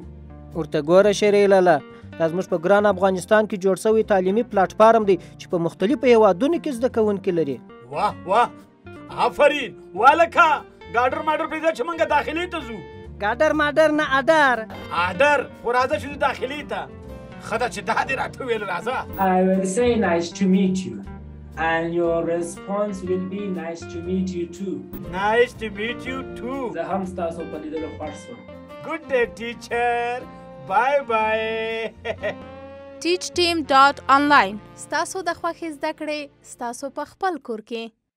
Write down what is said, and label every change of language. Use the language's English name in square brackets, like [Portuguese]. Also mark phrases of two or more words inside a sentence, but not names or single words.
[Pashto] ورته ګوره شېرۍ لالا، دا زموږ په ګران افغانستان کې جوړ شوی تعلیمي پلاټفارم دی چې په مختلفو هېوادونو کې زده کوونکي لري. واه واه آفرین والکه ګاډر ماډر پرېږده چې موږ داخلي ته ځو. ګاډر ماډر نه اډر. اډر خو راځه چې داخلي ته. ښه ده چې دا دې راته وویل راځه. [English] I will say nice to meet you and your response will be nice to meet you too. Nice to meet you too. [Pashto] زه هم ستاسو په لیدلو خوښ شوم. [English] Good day teacher. Bye bye. [Pashto] teachteam.online ستاسو د خوښې زده کړې ستاسو په خپل کور کې.